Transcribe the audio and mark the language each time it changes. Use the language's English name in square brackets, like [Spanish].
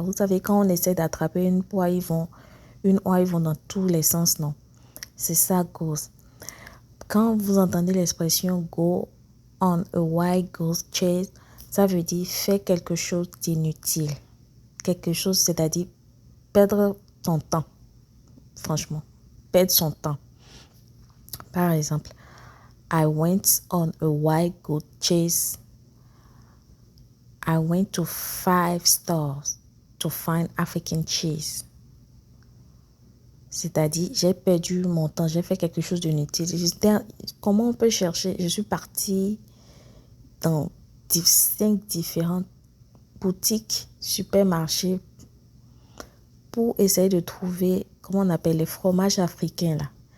[French] Vous savez, quand on essaie d'attraper une oie, ils vont dans tous les sens, non? C'est ça, goose. Quand vous entendez l'expression [English] go on a wild goose chase, [French] ça veut dire faire quelque chose d'inutile. Quelque chose, c'est-à-dire perdre son temps. Franchement, perdre son temps. Par exemple, [English] I went on a wild goose chase. I went to 5 stores to find African cheese. [French] C'est-à-dire, j'ai perdu mon temps, j'ai fait quelque chose d'inutile. Comment on peut chercher? Je suis partie dans 5 différentes boutiques, supermarchés, pour essayer de trouver, comment on appelle, les fromages africains, là.